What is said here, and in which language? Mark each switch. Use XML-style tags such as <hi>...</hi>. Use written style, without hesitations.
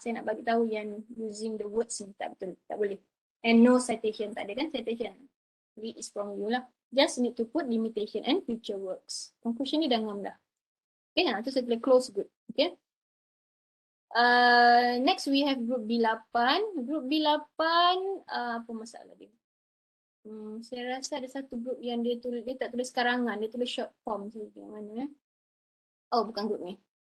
<ms>Saya nak bagi tahu yang</ms> <en>using the words</en> <ms>ni tak betul. Tak boleh.</ms> <en>And no citation.</en> <ms>Tak ada kan citation.</ms> <en>Read is from you</en> <ms>lah.</ms> <en>Just need to put limitation and future works.</en> <ms>Conclusion ni dah ngam dah. Okay, tu saya boleh close good.</ms> <en>Okay. Next we have group B8. Group B8,</en> <ms>apa masalah dia? Saya rasa ada satu group yang dia tak tulis karangan, dia tulis short form saja. Mana? Oh, bukan group ni.</ms>